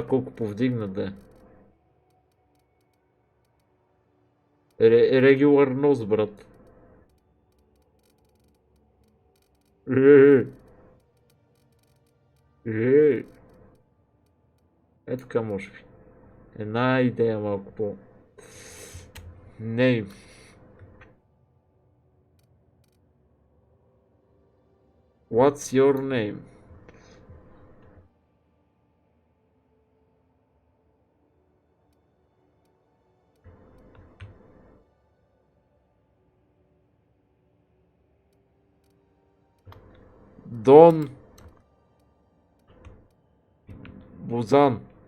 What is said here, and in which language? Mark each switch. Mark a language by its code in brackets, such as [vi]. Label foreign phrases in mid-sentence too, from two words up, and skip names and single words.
[bg] Колко повдигна да е? [en] regular nose, [bg] брат. Така може би. Една идея малко по... [en] Name. What's your name? [bg] Дон Бузан.